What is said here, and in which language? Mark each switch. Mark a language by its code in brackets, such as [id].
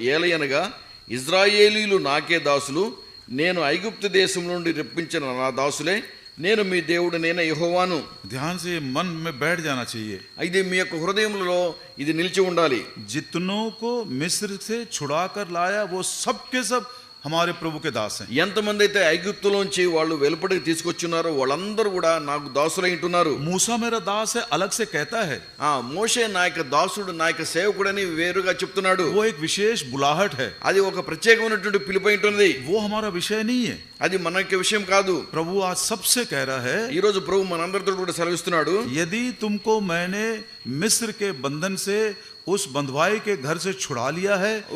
[te] ఏలయనగా ఇజ్రాయేలీలు నాకే దాసులు, నేను ఐగుప్తు దేశం నుండి రప్పించిన నా దాసులే, నేను మీ దేవుడు, నేను యెహోవాను. [hi] ध्यान से मन में बैठ जाना चाहिए. [te] ఇది మీ యొక్క హృదయంలో ఇది నిలిచి ఉండాలి. [hi] जितनों को मिस्र से छुड़ा कर लाया वो सब के सब हमारे प्रभु के दास हैं. [te] ఎంతమంది అయితే ఐగుప్తులోంచి వాళ్ళు వెలుపడికి తీసుకొచ్చున్నారో వాళ్ళందరూ కూడా నాకు దాసులై ఉంటున్నారు. [hi] मूसा मेरा दास है अलग से कहता है. [te] మోషే నా యొక్క దాసుడు, నా యొక్క సేవకుడని వేరుగా చెప్తున్నాడు. [hi] वो एक विशेष बुलाहट है. [te] అది ఒక ప్రత్యేకమైనటువంటి పిలుపు ఉంటుంది. [hi] वो हमारा विषय नहीं है. [te] అది మన యొక్క విషయం కాదు. [hi] प्रभु आज सबसे कह रहा है, [te] ఈ రోజు ప్రభు మనందరితో కూడా సెలవిస్తున్నాడు, [hi] यदि तुमको मैंने मिस्र के बंधन से उस बंधुआई के घर से छुड़ा लिया है,